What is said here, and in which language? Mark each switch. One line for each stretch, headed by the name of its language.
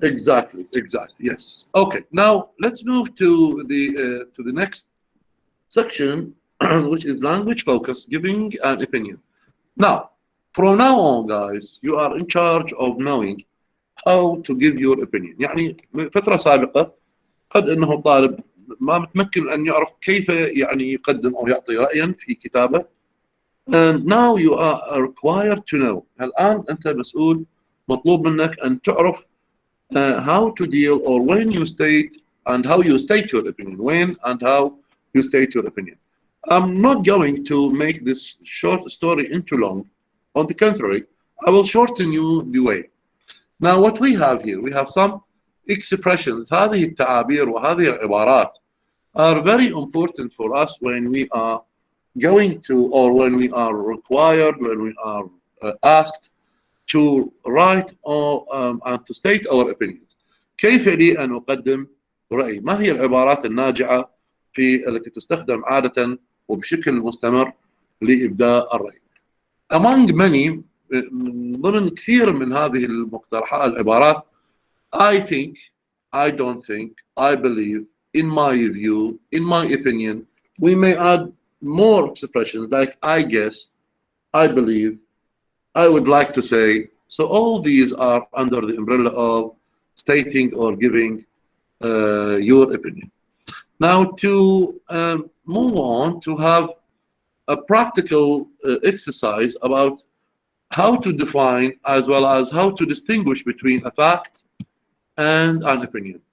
English: Exactly. Yes. Okay. Now let's move to the next section, which is language focus, giving an opinion. Now, from now on, guys, you are in charge of knowing how to give your opinion.
Arabic: يعني فترة سابقة قد أنه الطالب ما متمكن أن يعرف كيف يعني يقدم أو يعطي رأيا في كتابة.
English: And now you are required to know.
Arabic: الآن أنت مسؤول, مطلوب منك أن تعرف
English: how to deal, or when you state and how you state your opinion. When and how you state your opinion. I'm not going to make this short story into long. On the contrary, I will shorten you the way. Now what we have here, we have some expressions.
Arabic: هذه التعابير وهذه العبارات
English: are very important for us when we are going to, or when we are required, when we are asked to write or and to state our opinions.
Arabic: كيف لي أن أقدم رأيي؟ ما هي العبارات الناجعة التي تستخدم عادة وبشكل مستمر لإبداء الرأي؟
English: Among many,
Arabic: من ضمن كثير من هذه المقترحات العبارات,
English: I think, I don't think, I believe, in my view, in my opinion. We may add more expressions like I guess, I believe, I would like to say. So all these are under the umbrella of stating or giving your opinion. Now to move on to have a practical exercise about how to define as well as how to distinguish between a fact and an opinion.